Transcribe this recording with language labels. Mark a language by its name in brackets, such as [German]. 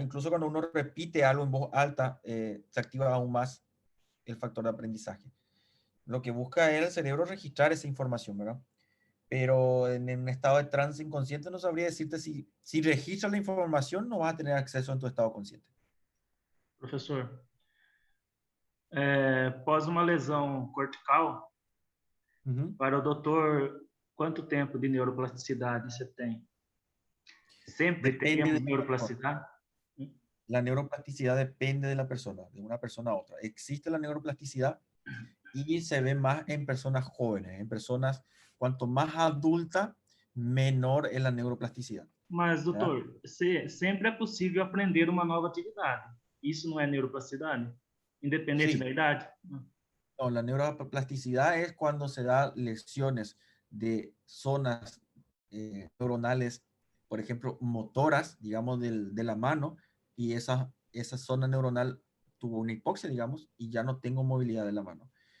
[Spanish] Incluso cuando uno repite algo en voz alta, se activa aún más el factor de aprendizaje. Lo que busca es el cerebro registrar esa información, ¿verdad? Pero en un estado de trance inconsciente no sabría decirte si registras la información no vas a tener acceso en tu estado consciente. [Portuguese] Professor, pós uma lesão cortical, para o doutor, quanto tempo de neuroplasticidade você tem? Sempre teremos neuroplasticidade? [Spanish] La neuroplasticidad depende de la persona, de una persona a otra. Existe la neuroplasticidad y se ve más en personas jóvenes, en personas, cuanto más adulta, menor es la neuroplasticidad. [Portuguese] Mas, doutor, sempre é possível aprender uma nova atividade. Isso não é neuroplasticidade? Independente da idade? [Spanish] No, la neuroplasticidad es cuando se da lesiones de zonas neuronales, por ejemplo, motoras, digamos, de la mano, y esa zona neuronal tuvo una hipoxia, digamos, y ya no tengo movilidad de la mano.